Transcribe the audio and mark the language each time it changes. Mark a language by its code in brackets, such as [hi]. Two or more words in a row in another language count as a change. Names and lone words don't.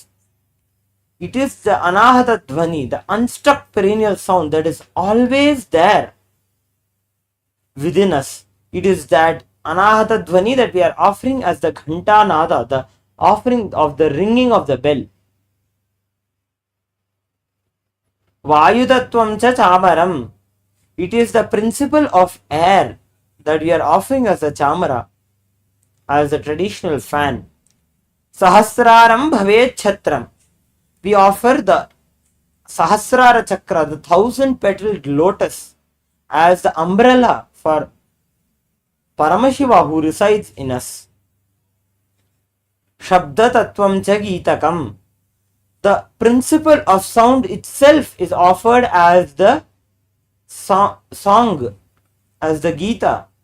[en] It is the [sa] अनाहत ध्वनि, [en] the unstruck perennial sound that is always there within us. It is that [sa] अनाहत ध्वनि [en] that we are offering as the [sa] घण्टा नाद, [en] the offering of the ringing of the bell. [sa] वायुतत्त्वं च चामरम्. [en] It is the principle of air that we are offering as a chamara, as a traditional fan. [sa] सहस्रारं भवेत् छत्रम्. [en] We offer the [sa] सहस्रार चक्र, [en] the 1,000-petaled lotus, as the umbrella for Paramashiva who resides in us. [sa] शब्द तत्त्वं च गीतकम्. [en] The principle of sound itself is offered as the song, as the Gita.